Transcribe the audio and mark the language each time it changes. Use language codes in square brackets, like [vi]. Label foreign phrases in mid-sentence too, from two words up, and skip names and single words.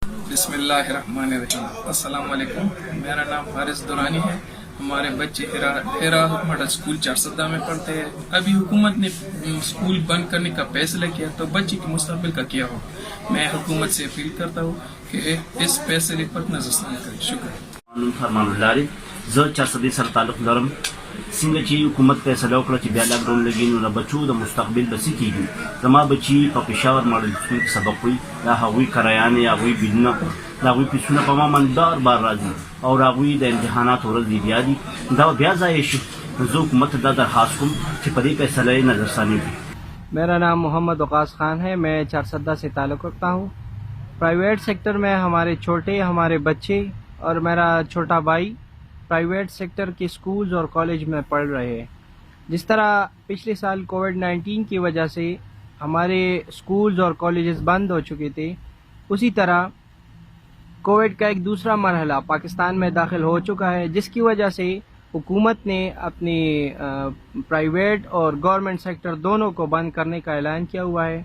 [ur] بسم اللہ الرحمن الرحیم۔ السلام علیکم، میرا نام حارث دورانی ہے۔ ہمارے بچے ہیرا ماڈل اسکول 410 میں پڑھتے ہیں۔ ابھی حکومت نے اسکول بند کرنے کا فیصلہ کیا تو بچے کے مستقبل کا کیا ہو۔ میں حکومت سے اپیل کرتا ہوں کہ اس فیصلے پر نظر ثانی کریں۔ شکریہ۔ [ps] فرمان اللہ زه 410 سره تعلق لرم. څنګه چې حکومت فیصله وکړه چې بیا لاک ډاون لګي، نو د بچو د مستقبل به څه کېږي. زما بچي په پېښور ماډل سکول کې سبق وایي، دا هغوی کرایانې، هغوی بلونه، د هغوی فیسونه په ما باندې بار بار راځي او د هغوی د امتحاناتو ورځ دی بیا دي، دا به بیا ضایع شي. زه حکومت ته دا درخواست کوم چې په دې فیصله یې نظرثاني وکړي. [ur] میرا نام محمد وقاص خان ہے، میں 410 سے تعلق رکھتا ہوں۔ پرائیویٹ سیکٹر میں ہمارے بچے اور میرا چھوٹا بھائی پرائیویٹ سیکٹر کے سکولز اور کالج میں پڑھ رہے ہیں۔ جس طرح پچھلے سال کووڈ-19 کی وجہ سے ہمارے سکولز اور کالجز بند ہو چکے تھے، اسی طرح کووڈ کا ایک دوسرا مرحلہ پاکستان میں داخل ہو چکا ہے، جس کی وجہ سے حکومت نے اپنی پرائیویٹ اور گورنمنٹ سیکٹر دونوں کو بند کرنے کا اعلان کیا ہوا ہے۔